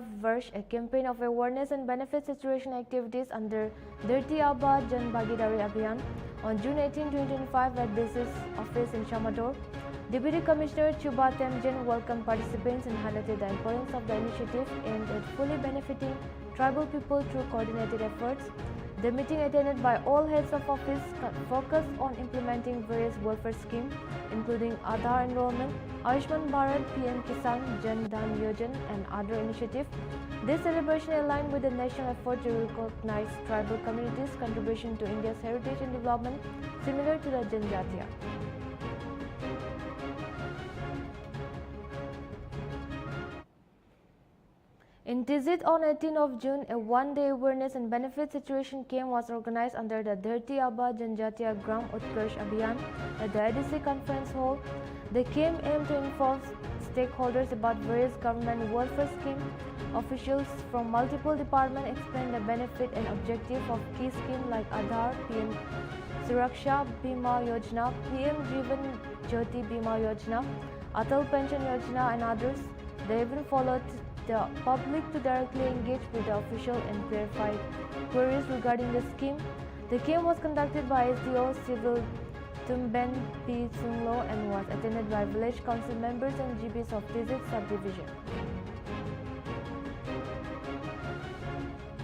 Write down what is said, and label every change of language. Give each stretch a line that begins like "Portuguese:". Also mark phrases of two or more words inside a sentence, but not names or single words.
English: Varsh, a campaign of awareness and benefit saturation activities under Dharti Aaba Jan Bhagidari Abhiyan on June 18, 2025 at DC's office in Shamador. Deputy Commissioner Chuba Temjen welcomed participants and highlighted the importance of the initiative aimed at fully benefiting tribal people through coordinated efforts. The meeting, attended by all heads of office, focused on implementing various welfare schemes, including Aadhaar enrollment, Ayushman Bharat, PM Kisan, Jan Dhan Yojan, and other initiatives. This celebration aligned with the national effort to recognize tribal communities' contribution to India's heritage and development, similar to the Janjatiya. In Tizit on 18 of June, a one-day awareness and benefit saturation camp was organized under the Dharti Aaba Janjatiya Gram Utkarsh Abhiyan at the ADC Conference Hall. The camp aimed to inform stakeholders about various government welfare schemes. Officials from multiple departments explained the benefit and objective of key schemes like Aadhaar, PM Suraksha Bima Yojana, PM Jivan Jyoti Bima Yojana, Atal Pension Yojana, and others. They even followed the public to directly engage with the official and clarify queries regarding the scheme. The camp was conducted by SDO Civil Tumben P. Sunglo and was attended by village council members and GBs of Tizit subdivision.